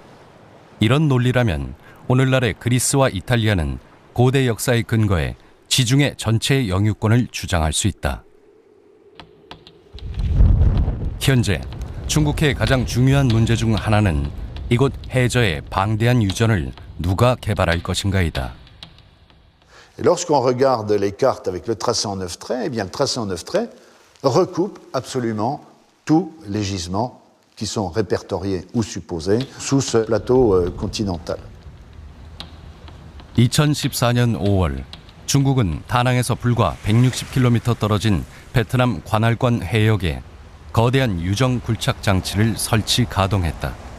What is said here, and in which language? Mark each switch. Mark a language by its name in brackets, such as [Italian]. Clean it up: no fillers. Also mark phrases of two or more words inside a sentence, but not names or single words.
[Korean] 이런 논리라면 오늘날의 그리스와 이탈리아는 고대 역사의 근거에 지중해 전체의 영유권을 주장할 수 있다. 현재 중국해의 가장 중요한 문제 중 하나는 이곳 해저의 방대한 유전을 누가 개발할 것인가이다. [French] Et lorsqu'on regarde les cartes avec le tracé en 9 traits, eh bien le tracé en 9 traits recoupe absolument tous les gisements qui sont répertoriés ou supposés sous ce plateau continental. [Korean] 2014년 5월 중국은 다낭에서 불과 160km 떨어진 베트남 관할권 해역에 거대한 유정 굴착 장치를 설치 가동했다.